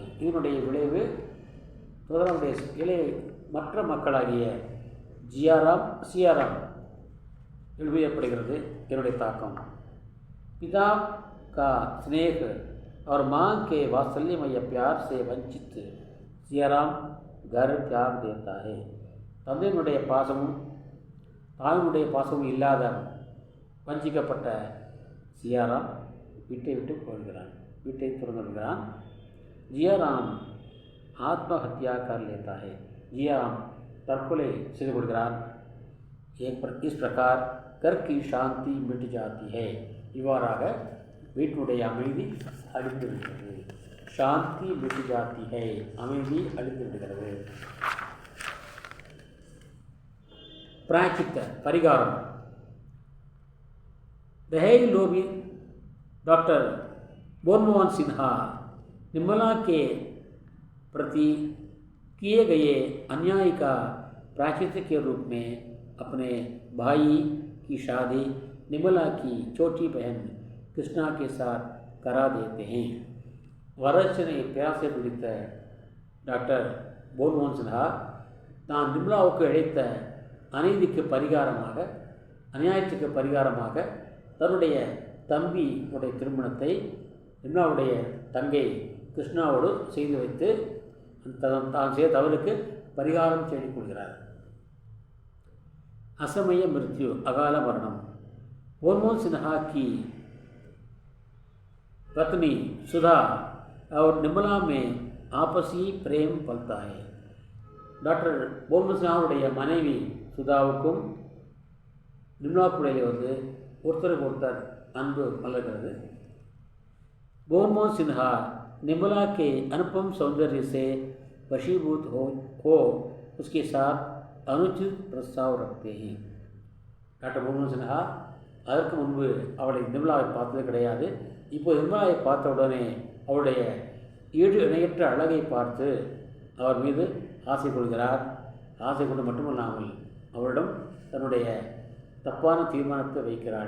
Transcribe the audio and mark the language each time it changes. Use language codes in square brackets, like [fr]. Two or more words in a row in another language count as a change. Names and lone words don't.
[ta] இதனுடைய விளைவு தோதாராமுடைய இளைய மற்ற மக்களாகிய சியாராம் ஏற்படுகிறது. இதனுடைய தாக்கம் [hi] पिता का स्नेह और माँ के वात्सल्यमय प्यार से वंचित सियाराम घर त्याग देता है. [ta] தந்தையினுடைய பாசமும் தாயினுடைய பாசமும் இல்லாத வஞ்சிக்கப்பட்ட சியாராம் வீட்டை விட்டு போகிறான், வீட்டை துறந்துவிடுகிறான். [hi] जियाराम आत्महत्या कर लेता है. [ta] ஜியாராம் தற்கொலை செய்து கொள்கிறான். [hi] इस प्रकार घर की शांति मिट जाती है. [ta] இவ்வாறாக வீட்டினுடைய அமைதி அழிந்து விடுகிறது. [hi] शांति मिट जाती है, [ta] அமைதி அழிந்து விடுகிறது. [hi] प्रायश्चित्त परिहारम. दहेज लोभी डॉक्टर मनमोहन सिन्हा निर्मला के प्रति किए गए अन्याय का प्रायश्चित्त के रूप में अपने भाई की शादी निर्मला की छोटी बहन कृष्णा के साथ करा देते हैं. [ta] வரட்சணை பேச பிடித்த டாக்டர் மன்மோகன் சின்ஹா தான் நிர்மலாவுக்கு இழைத்த அநியாயத்துக்கு பரிகாரமாக தன்னுடைய தம்பியுடைய திருமணத்தை நிர்மலாவுடைய தங்கை கிருஷ்ணாவோடு செய்து வைத்து தான் செய்த தவறுக்கு பரிகாரம் தேடிக் கொள்கிறார். [hi] असमय मृत्यु, [ta] அகால மரணம். [hi] मनमोहन सिन्हा की पत्नी सुधा और निर्मला में आपसी प्रेम पलता है. [ta] டாக்டர் மன்மோகன் சின்ஹாவுடைய மனைவி சுதாவுக்கும் நிர்மலாவுக்கும் இடையே ஒருத்தருக்கு ஒருத்தர் அன்பு மலர்கிறது. [hi] मनमोहन सिन्हा निर्मला के अनुपम सौंदर्य से वशीभूत हो उसके साथ अनुचित प्रस्ताव रखते हैं. [ta] டாக்டர் மன்மோகன் சின்ஹா அதற்கு முன்பு அவளை நிர்மலாவை பார்த்தது கிடையாது. இப்போது நிர்மலாவை பார்த்த உடனே அவருடைய ஈடு இணையற்ற அழகை பார்த்து அவர் மீது ஆசை கொள்கிறார். ஆசை கொண்டு மட்டுமல்லாமல் அவரிடம் தன்னுடைய தப்பான தீர்மானத்தை வைக்கிறாள்.